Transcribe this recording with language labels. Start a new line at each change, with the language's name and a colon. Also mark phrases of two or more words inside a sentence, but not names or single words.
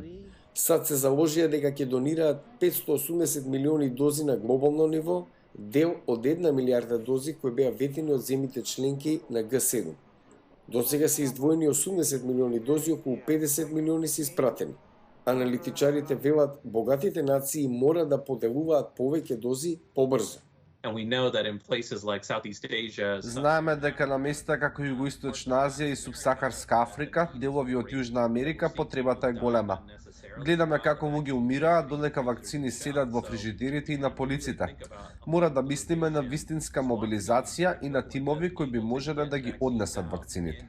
Macedonian: САД се заложија дека ќе донираат 580 милиони дози на глобално ниво, дел од 1 милиарда дози кои беа ветени од земите членки на Г7. До сега се издвоени 80 милиони дози, околу 50 милиони се испратени. Аналитичарите велат богатите нации мора да поделуваат повеќе дози побрзо.
English: And we know that in places like Southeast Asia,
Macedonian: Знаеме дека на места како Југоисточна Азија и Субсахарска Африка, делови од Јужна Америка, потребата е голема. Гледаме како луѓе умираат додека вакцини седат во фрижидерите и на полиците. Мора да мислиме на вистинска мобилизација и на тимови кои би можеле да ги однесат вакцините.